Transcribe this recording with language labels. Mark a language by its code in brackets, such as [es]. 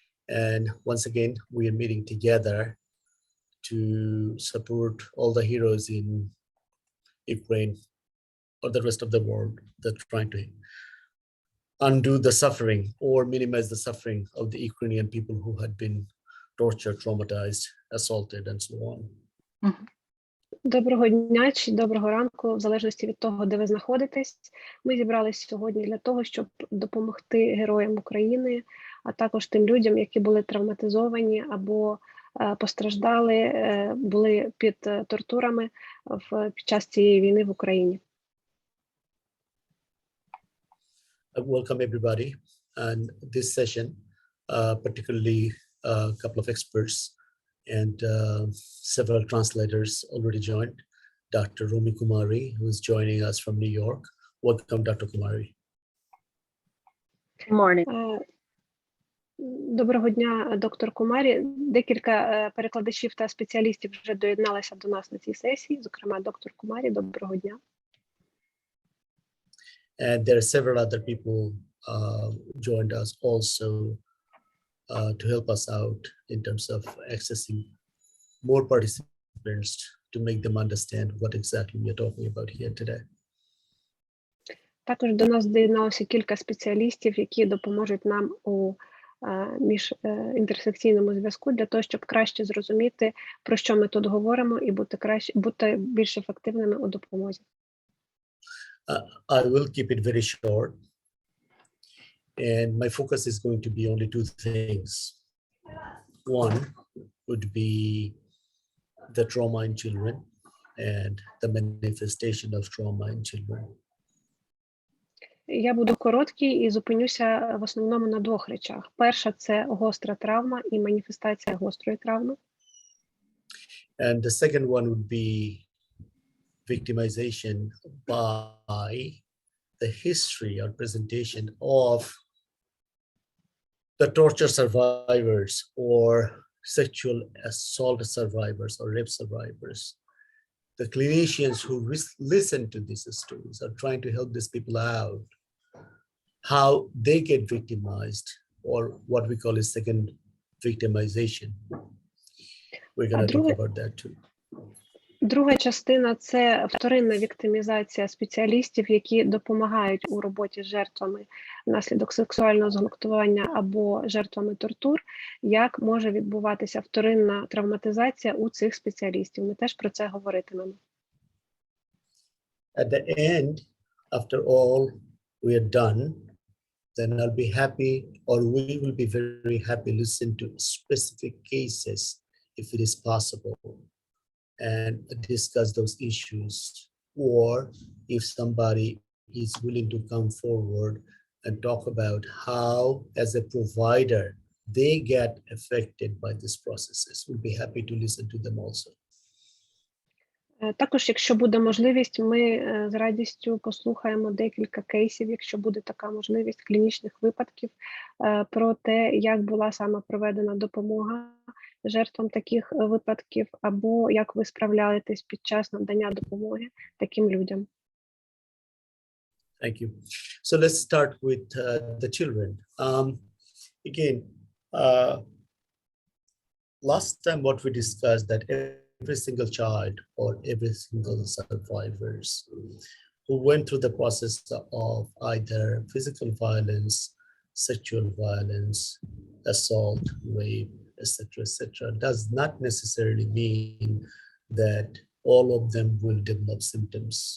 [en] And once again, we are meeting together to support all the heroes in Ukraine or the rest of the world that are trying to undo the suffering or minimize the suffering of the Ukrainian people who had been tortured, traumatized, assaulted, and so on. [uk] Доброго дня чи доброго ранку, в залежності від того, де ви знаходитесь. Ми зібрались сьогодні для того, щоб допомогти героям України, а також тим людям, які були травматизовані або постраждали, були під тортурами під час цієї війни в Україні. [en] Welcome everybody. And this session, particularly a couple of experts and several translators already joined. Dr. Rumi Kumari, who is joining us from New York. Welcome, Dr. Kumari. Good morning. [uk] Доброго дня, доктор Кумарі. Декілька перекладачів та спеціалістів вже доєдналися до нас на цій сесії, зокрема, доктор Кумарі, доброго дня. [en] And there are several other people joined us also to help us out in terms of accessing more participants to make them understand what exactly we are talking about here today. [uk] Також до нас доєдналося кілька спеціалістів, які допоможуть нам у міжінтерсекційному зв'язку для того, щоб краще зрозуміти, про що ми тут говоримо, і бути більш ефективними у допомозі. [en] I will keep it very short. And my focus is going to be only two things. One would be the trauma in children and the manifestation of trauma in children. [uk] Я буду короткий і зупинюся в основному на двох речах. Перша – це гостра травма і маніфестація гострої травми. [en] And the second one would be victimization by the history or presentation of the torture survivors or sexual assault survivors or rape survivors. The clinicians who listen to these stories are trying to help these people out, how they get victimized, or what we call a second victimization. We're going to talk about that too. [uk] Друга частина – це вторинна віктимізація спеціалістів, які допомагають у роботі з жертвами внаслідок сексуального зґвалтування або жертвами тортур, як може відбуватися вторинна травматизація у цих спеціалістів. Ми теж про це говоритимемо. [en] At the end, after all we are done, then I'll be happy, or we will be very happy to listen to specific cases if it is possible, and discuss those issues. Or if somebody is willing to come forward and talk about how, as a provider, they get affected by these processes, we'll be happy to listen to them also. [uk] Також, якщо буде можливість, ми з радістю послухаємо декілька кейсів, якщо буде така можливість, клінічних випадків про те, як була саме проведена допомога жертвам таких випадків, або як ви справляєтесь під час надання допомоги таким людям. [en] Thank you. So let's start with the children. Again, last time what we discussed that every single child or every single survivors who went through the process of either physical violence, sexual violence, assault, rape, etc., does not necessarily mean that all of them will develop symptoms.